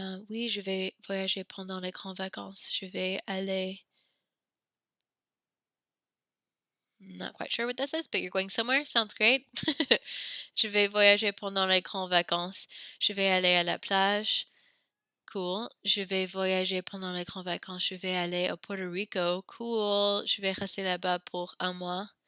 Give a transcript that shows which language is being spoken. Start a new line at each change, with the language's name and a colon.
French: Oui, je vais voyager pendant les grandes vacances. Je vais aller.
English: Not quite sure what this is, but you're going somewhere. Sounds great.
French: Je vais voyager pendant les grandes vacances. Je vais aller à la plage. Cool. Je vais voyager pendant les grandes vacances. Je vais aller au Puerto Rico. Cool. Je vais rester là-bas pour un mois.